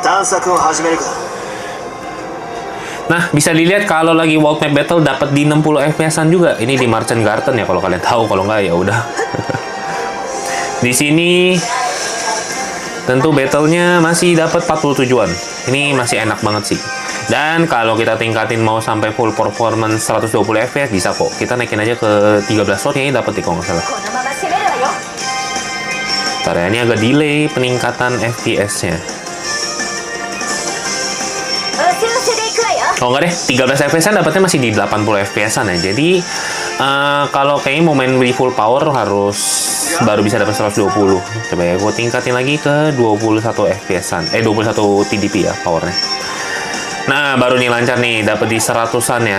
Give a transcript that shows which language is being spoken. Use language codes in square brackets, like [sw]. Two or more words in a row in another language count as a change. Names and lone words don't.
[ja] 作を始めるか。 [id] Nah, bisa dilihat kalau lagi World Map Battle dapat di 60 FPS-an juga. Ini di Merchant Garden ya kalau kalian tahu, kalau nggak ya udah. Di sini tentu battle-nya masih dapat 47-an. Ini masih enak banget sih. Dan kalau kita tingkatin mau sampai [en] full performance [id] 120 FPS bisa kok. Kita naikin aja ke 13 slot ini dapat nih kalau nggak salah. [ja] このまま攻めるわよ。 [id] Ntar ya, ini agak delay peningkatan FPS-nya. [ja] おせおせでいくわよ。 [id] Oh enggak deh, 13 FPS-an dapatnya masih di 80 FPS-an ya. Jadi kalau kayaknya mau main di [en] full power [id] harus baru bisa dapat 120. Coba ya, gue tingkatin lagi ke 21 FPS-an. 21 TDP ya powernya. Nah, baru nih lancar nih, dapat di 100-an ya.